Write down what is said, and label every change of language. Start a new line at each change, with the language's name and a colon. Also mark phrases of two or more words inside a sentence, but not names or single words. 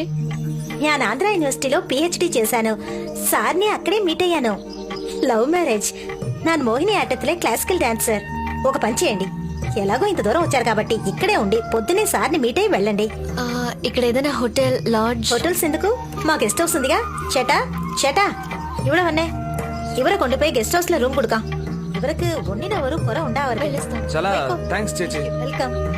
Telugu: నేను ఆంధ్ర యూనివర్సిటీలో PhD చేశాను. సార్ని అక్కడే మీట్ అయ్యాను.
English: love marriage.
Telugu: ನಾನು మోహిని ఆటత్లే
English: classical dancer.
Telugu: ఒక పని చేయండి, ఎలాగో ఇంత దూరం వచ్చారు కాబట్టి ఇక్కడే ఉండి పొద్దునే సార్ని మీట్ అయ్యి వెళ్ళండి. ఇక్కడ ఏదైనా హోటల్, లాడ్జ్? హోటల్స్ ఎందుకు, మా
English: guest house
Telugu: ఉందిగా.
Malayalam: ചേട്ടാ ഇവിടെ വന്നേ. ഇവരെ കൊണ്ടുപോയി ഗസ്റ്റ് ഹൗസിലെ റൂം കൊടുക്കാം. ഇവർക്ക് ഒന്നിനെ ഒരു കുറ ഉണ്ടാവരുത്.
Telugu: చాలా థ్యాంక్స్ చేచి.
Malayalam: വെൽക്കം.